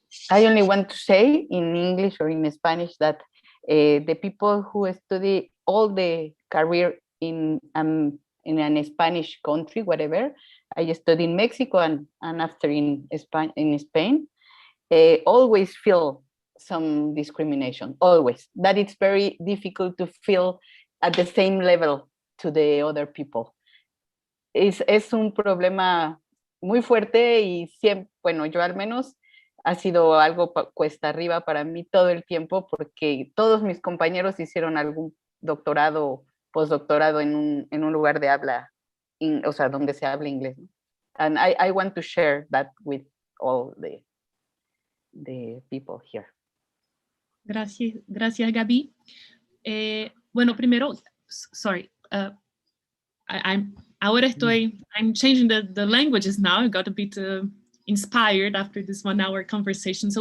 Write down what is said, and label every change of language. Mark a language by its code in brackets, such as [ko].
[en] I only want to say in English or in Spanish that the people who study all the career in an Spanish country, whatever, I studied in Mexico and after in Spain, always feel some discrimination, always. That it's very difficult to feel at the same level to the other people. [es] Es un problema muy fuerte y siempre, bueno, yo al menos ha sido algo cuesta arriba para mí todo el tiempo porque todos mis compañeros hicieron algún doctorado, postdoctorado en un lugar de habla, o sea, donde se habla inglés. ¿No? [en] And I want to share that with all the people here. [es] Gracias, gracias, Gaby. Bueno, primero, [en] sorry, I'm changing the languages now. I got a bit inspired after this 1 hour conversation.